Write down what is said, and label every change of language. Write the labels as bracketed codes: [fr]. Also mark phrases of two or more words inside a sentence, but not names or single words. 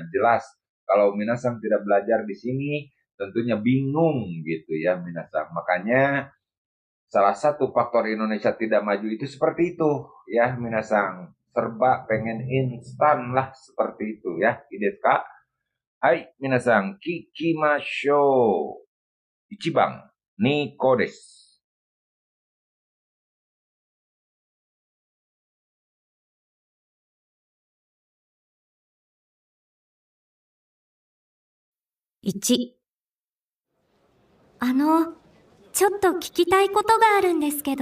[id] Jelas kalau minasang tidak belajar di sini, tentunya bingung gitu ya minasang. Makanya salah satu faktor Indonesia tidak maju itu seperti itu ya minasang. Serba pengen instan lah seperti itu ya. Ide Kak. [ja] はい皆さん、聞きましょう. 1番、ニコです. 1、ちょっと聞きたいことがあるんですけど、